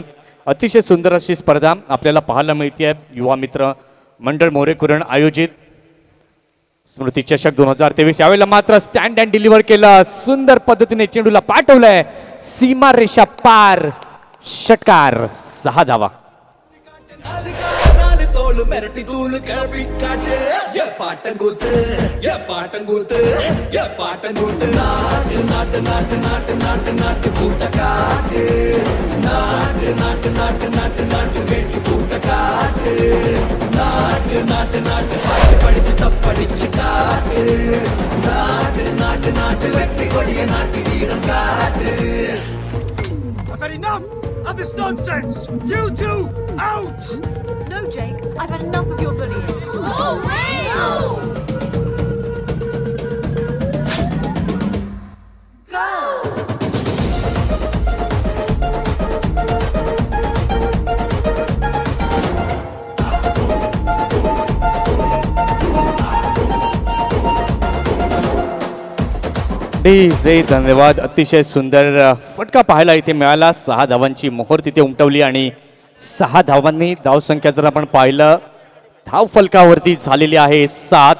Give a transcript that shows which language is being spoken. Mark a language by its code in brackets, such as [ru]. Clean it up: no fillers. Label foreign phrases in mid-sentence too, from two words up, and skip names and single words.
[mr] अतिशय सुंदर अशी स्पर्धा आपल्याला पाहायला मिळते। युवा मित्र मंडळ मोरे कुरण आयोजित स्मृती चषक 2023 यावेळेला मात्र [en] stand and deliver [mr] केलं। सुंदर पद्धतीने चेंडूला पाठवलंय सीमा रेषा पार। षटकार 6 धावा। मेरटी तूल कभी काटे ये पाटंगुत ये पाटंगुत ये पाटंगुत नाट नाट नाट नाट नाट नाट कूट काटे नाट नाट नाट नाट नाट वेट कूट काटे नाट नाट नाट पाट पडिच तपडिच काटे नाट नाट नाट वेट कोडिये नाट वीरम काटे। [en] I've had enough of this nonsense. You two out. No, Jake, I've had enough of your bullying. Oh, Go! [mr] धन्यवाद। अतिशय सुंदर फटका पाहायला इथे मिळाला। 6 धावांची मोहर तिथे उमटवली आणि 6 धावांनी धावसंख्या जर आपण पाहिलं धाव फलकावरती झालेली आहे 7।